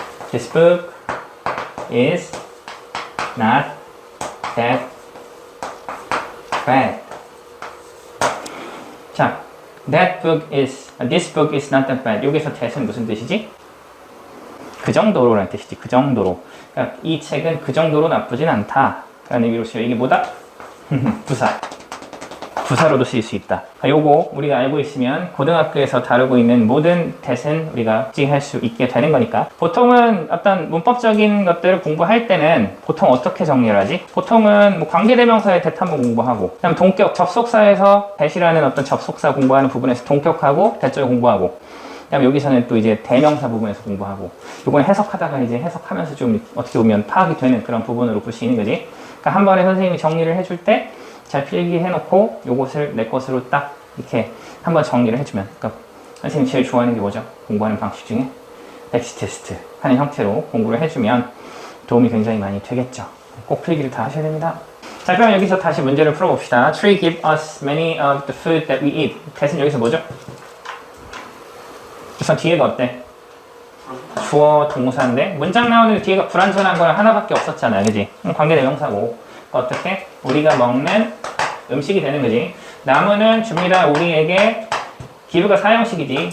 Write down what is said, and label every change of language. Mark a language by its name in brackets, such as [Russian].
[English] This book is not that bad. 자, this book is not that bad. [Korean] 여기서 that은 무슨 뜻이지? 그 정도로라는 뜻이지. 그 정도로. 그러니까 이 책은 그 정도로 나쁘진 않다. 라는 의미로 쓰여. 이게 뭐다? 부사. 부사로도 쓰일 수 있다. 요거 우리가 알고 있으면 고등학교에서 다루고 있는 모든 that은 우리가 찍할 수 있게 되는 거니까. 보통은 어떤 문법적인 것들을 공부할 때는 보통 어떻게 정리를 하지? 보통은 뭐 관계대명사의 that 한번 공부하고, 그다음 동격, 접속사에서 that이라는 어떤 접속사 공부하는 부분에서 동격하고 that절 공부하고, 그다음 여기서는 또 이제 대명사 부분에서 공부하고, 요건 해석하다가 이제 해석하면서 좀 어떻게 보면 파악이 되는 그런 부분으로 볼 수 있는 거지. 그러니까 한 번에 선생님이 정리를 해줄 때 잘 필기해놓고 요것을 내 것으로 딱 이렇게 한번 정리를 해주면, 그러니까 선생님이 제일 좋아하는 게 뭐죠? 공부하는 방식 중에 엑시 테스트 하는 형태로 공부를 해주면 도움이 굉장히 많이 되겠죠. 꼭 필기를 다 하셔야 됩니다. 자, 그럼 여기서 다시 문제를 풀어봅시다. [English] Tree give us many of the food that we eat. [Korean] that은 여기서 뭐죠? 우선 뒤에가 어때? 주어, 동사인데 문장 나오는 뒤에가 불완전한 건 하나밖에 없었잖아요, 그지? 관계대명사고. 어떻게? 우리가 먹는 음식이 되는 거지. 나무는 줍니다. 우리에게 give가 사형식이지.